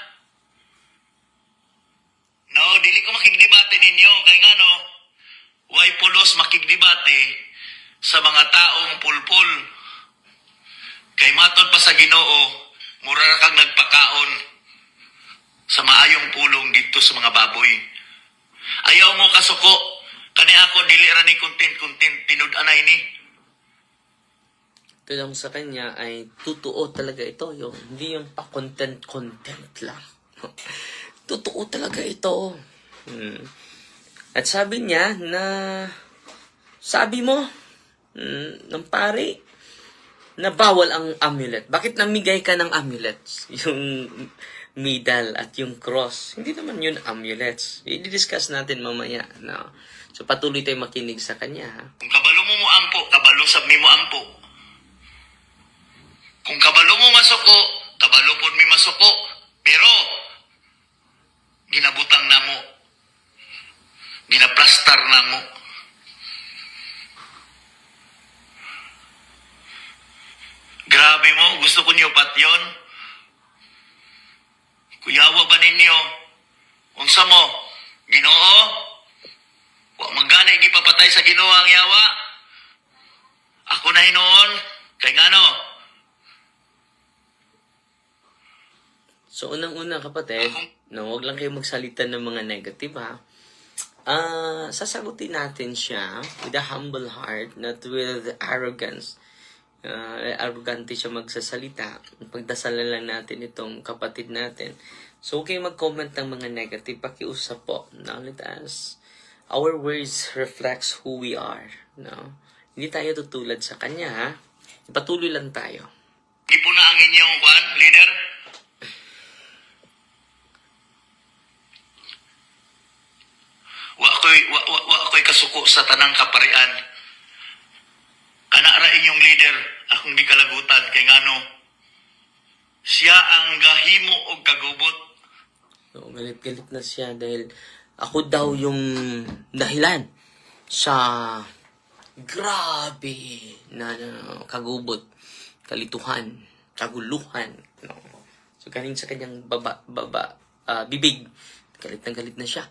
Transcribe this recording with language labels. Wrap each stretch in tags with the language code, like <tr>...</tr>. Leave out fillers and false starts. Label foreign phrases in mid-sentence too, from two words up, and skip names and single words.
<ceb>No, dili ko makigdebate ninyo kay ngano way pulos makigdebate sa mga taong pulpul. Kay matod pa sa Ginoo, mura ra kang nagpakaon sa maayong pulong dito sa mga baboy. Ayaw mo kasuko, kani ako dili ra ni content tinud-anay ni.</ceb> <tl>Ito lang sa kanya ay totoo talaga ito. Hindi yung pa-content lang. Totoo talaga ito. At sabi niya na, sabi mo, ng pare, na bawal ang amulet. Bakit namigay ka ng amulets? Yung medal at yung cross. Hindi naman yun amulets. I-discuss natin mamaya. No? So patuloy tayo makinig sa kanya. Ha?</tl> <ceb>Kung kabalo mo ampo, kabalo sab mi mo ampo. Kung kabalo mo masuko, kabalo pod mi masuko. Pero ginabutang namo. Ginaplastar namo. Grabe mo, gusto ko niyo patyon. Kuyawa ba ninyo? Unsa mo? Ginoo? Wa magani gipapatay sa Ginoo ang yawa. Ako na hinoon kay ngano?</ceb> <tl>So, unang-una kapatid, no, wag lang kayo magsalita ng mga negative, ha? Sasagutin natin siya</tl> <en>with a humble heart, not with arrogance.</en> <tl>Arrogante siya magsasalita. Pagdasalan lang natin itong kapatid natin. So, okay mag-comment ng mga negative, pakiusap po.</tl> <en>Now, let us, our words reflects who we are.</en> <tl>No? Hindi tayo tutulad sa kanya, ha? Ipatuloy lang tayo.</tl> <ceb>Di po na ang inyong kwan, leader? Wa ako'y kasuko sa tanang kaparian. Kana ra inyong leader, akong gikalagutan kay ngano. Siya ang gahimo og kagubot.</ceb> <tl>So, galit-galit na siya dahil ako daw yung dahilan sa grabe na kagubot, kalituhan, kaguluhan. No? So, galing sa kanyang bibig, galit na siya.</tl>